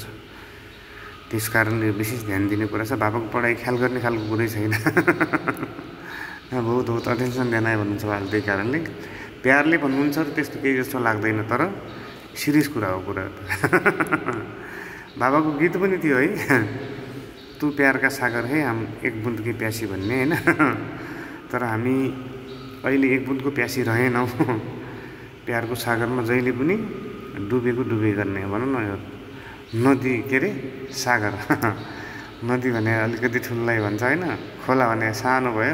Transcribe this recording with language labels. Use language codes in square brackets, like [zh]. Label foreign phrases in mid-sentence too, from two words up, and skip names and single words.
[ne] त्यस कारणले विशेष ध्यान दिने कुरा छ। बाबाको पढाइ ख्याल गर्ने खालको कुरै छैन। बहुत अटेन्सन दिएन भन्नुहुन्छ उहाँले। त्यही कारणले प्यारले भन्नुहुन्छ र त्यस्तो केही जस्तो लाग्दैन, तर सिरियस कुरा हो कुरा। बाबाको गीत पनि थियो है, [hi] तू प्यारका सागर है हम एक बुन्दकी प्यासी [ne] भन्ने होइन। तर हामी अहिले एक बुन्दको प्यासी रहेनौँ। प्यारको सागरमा जहिले पनि डुबेको गर्ने भनौँ न। यो नदी के अरे सागर। नदी भने अलिकति ठुलोलाई भन्छ होइन, खोला भने सानो भयो।